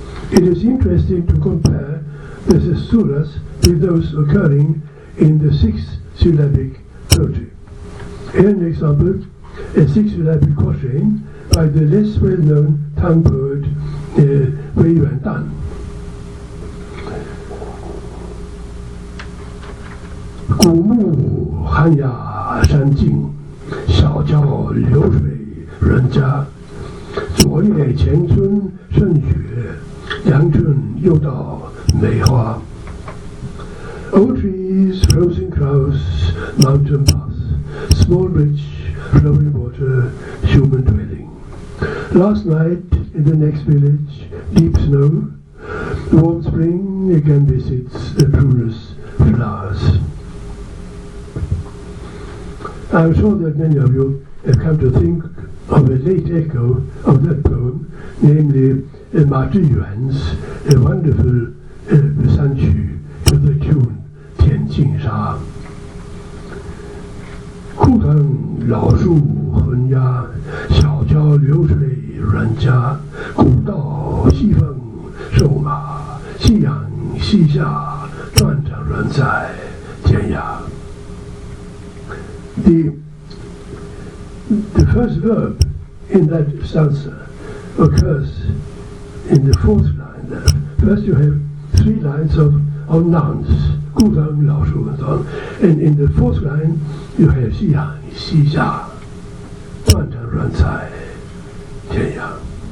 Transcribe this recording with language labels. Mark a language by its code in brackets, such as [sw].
[en] It is interesting to compare the thesuras with those occurring in the 6-syllabic poetry. Here an example, a 6-syllabic quatrain by the less well-known Tang poet Wei Yuandan. [zh] 古木寒鸦山径，小桥流水人家。昨夜前村盛雪，阳春又到梅花。 [en] Old trees, frozen crows, mountain path, small bridge, flowing water, human dwelling. Last night in the next village, deep snow. Warm spring again visits the prunus flowers. I'm sure that many of you have come to think of a late echo of that poem, namely Ma Zhiyuan's wonderful Sanqu to the tune 天净沙。 [zh] 枯藤老树昏鸦，小桥流水人家。古道西风瘦马，夕阳西下，断肠人在天涯。 [en] The first verb in that stanza occurs in the 4th line there. First you have 3 lines of nouns, 故乡老树 and so on. And in the 4th line you have [zh] 夕阳西下，断肠人在天涯。